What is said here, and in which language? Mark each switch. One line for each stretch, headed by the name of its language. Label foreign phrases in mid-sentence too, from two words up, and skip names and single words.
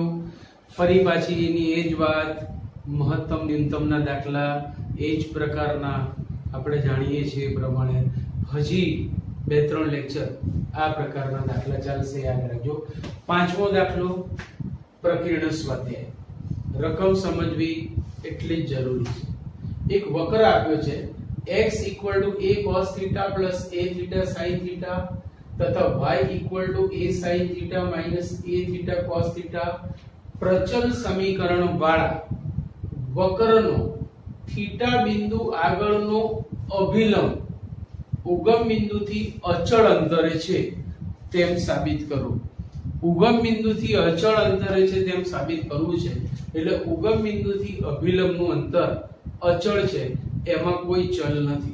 Gujarati: ફરી પાછી એની એ જ વાત, મહત્તમ ન્યૂનતમના દાખલા એ જ પ્રકારના આપણે જાણીએ છીએ એ પ્રમાણે હજી 2-3 લેક્ચર આ પ્રકારના દાખલા ચાલશે. યાદ રાખજો. પાંચમો દાખલો પ્રકીર્ણ સ્વાધ્યાય. રકમ સમજવી એટલી જ જરૂરી છે. એક વક્ર આપ્યો છે x = a cos θ
English: plus a θ sin θ
Gujarati: तथा y = a sin θ
English: minus a θ cos θ
Hindi: प्रचल समीकरण वाला
Gujarati: वक्रનો θ બિંદુ આગળનો અભિલંબ ઉગમ બિંદુથી અચળ અંતરે છે તેમ સાબિત કરો. ઉગમ બિંદુથી અચળ અંતરે છે તેમ સાબિત કરવું છે એટલે ઉગમ બિંદુથી અભિલંબનું અંતર અચળ છે, એમાં કોઈ ચલ નથી.